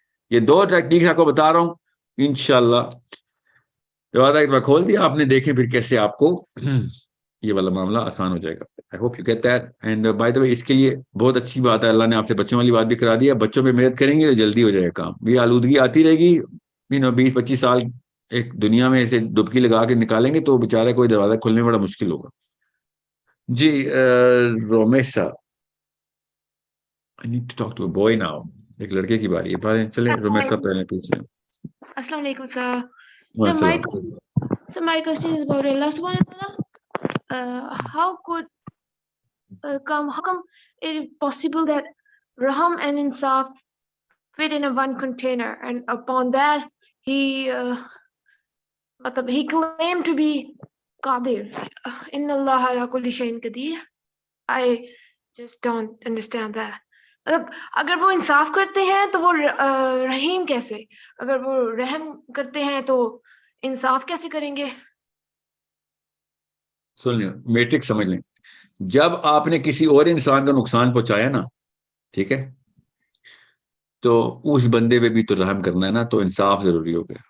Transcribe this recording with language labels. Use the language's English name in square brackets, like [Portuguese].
[Urdu] یہ دو ٹیکنیکس آپ کو بتا رہا ہوں, انشاءاللہ دروازہ ایک بار کھول دیا آپ نے, دیکھیں پھر کیسے آپ کو یہ والا معاملہ آسان ہو جائے گا. [English] I hope you get that. And by the way, [Urdu] اس کے لیے بہت اچھی بات ہے, اللہ نے آپ سے بچوں والی بات بھی کرا دی ہے. بچوں پہ محنت کریں گے تو جلدی ہو جائے گا کام. یہ آلودگی آتی رہے گی, 20-25 سال ایک دنیا میں ایسے ڈبکی لگا کے نکالیں گے تو بیچارہ کوئی دروازہ کھولنے میں بڑا مشکل ہوگا. [English] جی Rumaisa, I need to talk to a boy now. [Urdu] ایک لڑکے کی باری ہے, چلیں رومیسا پہلے پوچھیں. [English] Assalamu alaikum, sir. So my question is about Allah subhanahu wa ta'ala. How come it is possible that Raham and Insaf fit in a one container, and upon that he claimed to be Qadir. [Arabic] Inna Allah ala kulli shay'in qadir. [English] I just don't understand that. [Urdu] اگر وہ انصاف کرتے ہیں تو وہ رحیم کیسے, اگر وہ رحم کرتے ہیں تو انصاف کیسے کریں گے؟ سن لیں, میٹرک سمجھ لیں. جب آپ نے کسی اور انسان کا نقصان پہنچایا نا, ٹھیک ہے, تو اس بندے پہ بھی تو رحم کرنا ہے نا, تو انصاف ضروری ہو گیا.